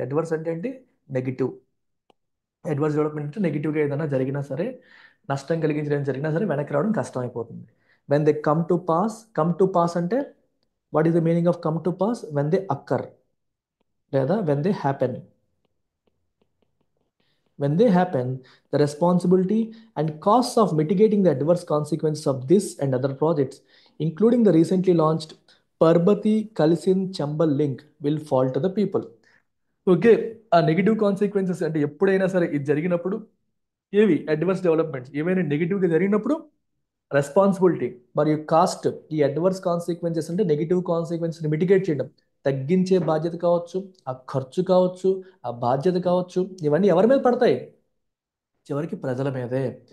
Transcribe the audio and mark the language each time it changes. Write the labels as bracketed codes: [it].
[te] Adverse అంటే ఏంటి, negative. Adverse development అంటే నెగిటివ్గా ఏదైనా జరిగినా సరే, నష్టం కలిగించడం జరిగినా సరే వెనక్కి రావడం కష్టం అయిపోతుంది. [en] When they come to pass అంటే what is the meaning of come to pass, when they occur లేదా when they happen. When they happen, the responsibility and costs of mitigating the adverse consequences of this and other projects, including the recently launched Parbati Kalisin Chambal link, will fall to the people. [te] Okay, ఆ negative consequences అంటే ఎప్పుడైనా సరే ఇది జరిగినప్పుడు, ఏవి adverse developments ఏమైనా నెగిటివ్గా జరిగినప్పుడు రెస్పాన్సిబిలిటీ మరియు కాస్ట్, ఈ అడ్వర్స్ కాన్సిక్వెన్సెస్ అంటే నెగిటివ్ కాన్సిక్వెన్స్ని మిటిగేట్ చేయడం, తగ్గించే బాధ్యత కావచ్చు, ఆ ఖర్చు కావచ్చు, ఆ బాధ్యత కావచ్చు, ఇవన్నీ ఎవరి మీద పడతాయి, చివరికి ప్రజల మీదే.